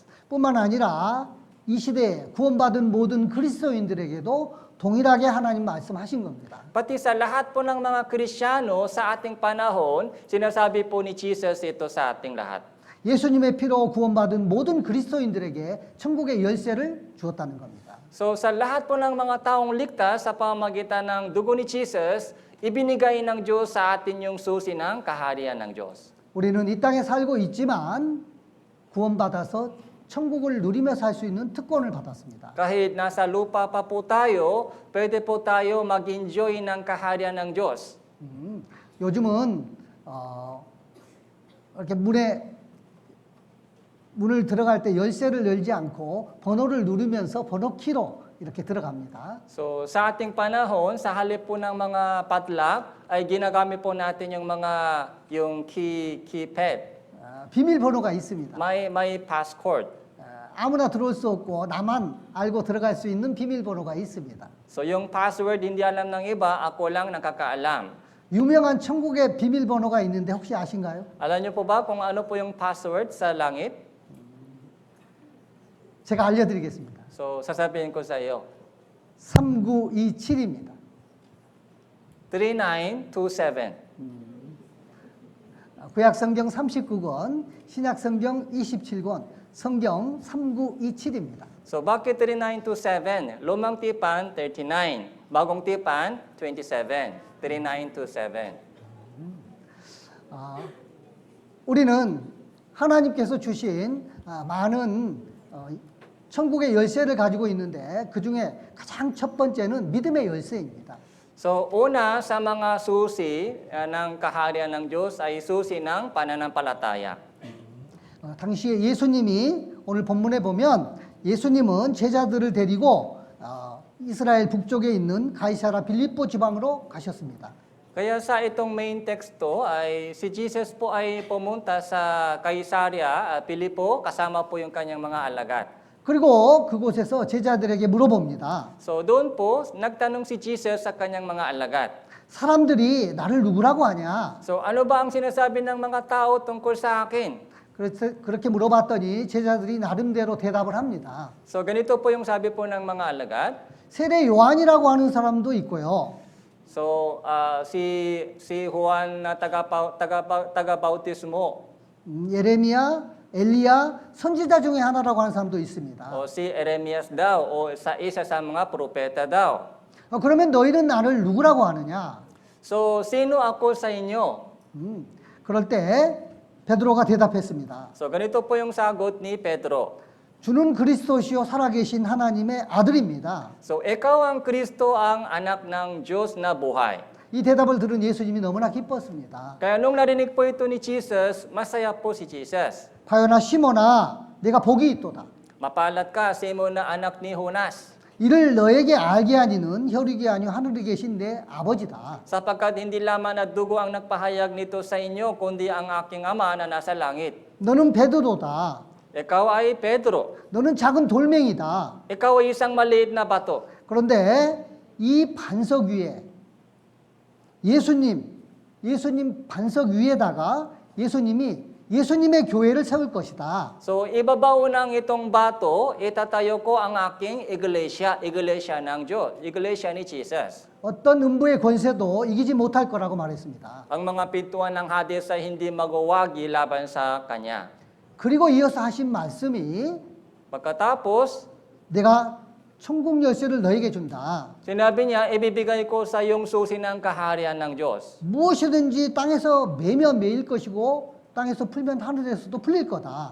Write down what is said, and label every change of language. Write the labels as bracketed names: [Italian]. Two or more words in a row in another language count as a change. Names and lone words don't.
[Korean] 뿐만 아니라 이 시대에 구원받은 모든 그리스도인들에게도 동일하게 하나님 말씀하신 겁니다. [Filipino] Pati sa lahat po ng mga Kristiyano sa ating panahon, sinasabi po ni Jesus ito sa ating lahat. [Korean] 예수님의 피로 구원받은 모든 그리스도인들에게 천국의 열쇠를 주었다는 겁니다. [Filipino] So sa lahat po ng mga taong ligtas sa pamamagitan ng dugo ni Jesus, ibinigay ng Diyos sa atin yung susi ng kaharian ng Diyos. [Korean] 우리는 이 땅에 살고 있지만 구원받아서 천국을 누리며 살 수 있는 특권을 받았습니다. [Filipino] Kahit nasa lupa pa po tayo, pwede po tayo mag-enjoy ng kaharian ng Diyos. [Korean] 요즘은 이렇게 문을 들어갈 때 열쇠를 열지 않고 번호를 누르면서 번호키로 이렇게 들어갑니다. [Filipino] So sa ating panahon, sa halip po ng mga padlock, ay ginagamit po natin yung keypad. [Korean] 비밀번호가 있습니다. [Filipino] May passcode. [Korean] 아무나 들어올 수 없고 나만 알고 들어갈 수 있는 비밀번호가 있습니다. [Filipino] So yung password hindi alam ng iba, ako lang nakakaalam. [Korean] 유명한 천국의 비밀번호가 있는데 혹시 아신가요? [Filipino] Alam niyo po ba kung ano po yung password sa langit? [Korean] 제가 알려드리겠습니다. [Filipino] So sasabihin ko sa iyo. [Korean] 3927입니다. 3927. 구약성경 39권, 신약성경 27권, 성경 3927입니다. [Filipino] So bakit 3927? Lumang tipan 39, bagong tipan 27. 3927. [Korean] 우리는 하나님께서 주신 많은 천국의 열쇠를 가지고 있는데 그 중에 가장 첫 번째는 믿음의 열쇠입니다. [Filipino] So una sa mga susi ng kaharian ng Diyos ay susi ng pananampalataya. [Korean] 당시에 예수님이 오늘 본문에 보면 예수님은 제자들을 데리고 이스라엘 북쪽에 있는 가이사라 빌립보 지방으로 가셨습니다. [Filipino] Kaya sa itong main texto ay si Jesus po ay pumunta sa Caesarea, Pilipo, kasama po yung kanyang mga alagad. [Korean] 그리고 그곳에서 제자들에게 물어봅니다. [Filipino] So doon po, nagtanong si Jesus sa kanyang mga alagad. [Korean] 사람들이 나를 누구라고 하냐? [Filipino] So ano ba ang sinasabi ng mga tao tungkol sa akin? [Korean] 그렇게 물어봤더니 제자들이 나름대로 대답을 합니다. [Filipino] So ganito po yung sabi po ng mga alagad. [Korean] 세례 요한이라고 하는 사람도 있고요. [Filipino] So si Juan na taga-bautismo. [Korean] 예레미야, 엘리야, 선지자 중에 하나라고 하는 사람도 있습니다. [Filipino] O si Eremias daw o sa isa sa mga propeta daw. [Korean] 그러면 너희는 나를 누구라고 하느냐? [Filipino] So sino ako sa inyo? [Korean] 그럴 때 베드로가 대답했습니다. [Filipino] So ganito po yung sagot ni Pedro. [Korean] 주는 그리스도시요 살아계신 하나님의 아들입니다. [Filipino] So ikaw ang Kristo, ang anak ng Diyos na buhay. [Korean] 이 대답을 들은 예수님이 너무나 기뻤습니다. [Filipino] Kaya nung narinig po ito ni Jesus, masaya po si Jesus. [Korean] 바요나 시몬아 내가 복이 있도다. [Filipino] Mapalad ka, Simon na anak ni Jonas. [Korean] 이를 너에게 알게 하니는 혈육이 아니요 하늘에 계신 내 아버지다. [Filipino] Sapagkat hindi lamang na dugo ang nagpahayag nito sa inyo, kundi ang aking ama na nasa langit. [Korean] 너는 베드로다. [Filipino] Ikaw ay Pedro. [Korean] 너는 작은 돌멩이다. [Filipino] Ikaw ay isang maliit na bato. [Korean] 그런데 이 반석 위에 예수님 반석 위에다가 예수님의 교회를 세울 것이다. [Filipino] So, ibabaw ng itong bato, itatayo ko ang aking iglesia, iglesia ng Diyos, iglesia ni Jesus. [Korean] 어떤 음부의 권세도 이기지 못할 거라고 말했습니다. [Filipino] Ang mga pintuan ng Hades ay hindi magwawagi laban sa Kanya. [Korean] 그리고 이어서 하신 말씀이 [Filipino] Pagkatapos, [Korean] 내가 천국 열쇠를 너에게 준다. [Filipino] sinabi niya, ibibigay ko sa iyong susi ng kaharian ng Diyos. [Korean] 무엇이든지 땅에서 매면 매일 것이고 땅에서 풀면 하늘에서도 풀릴 거다.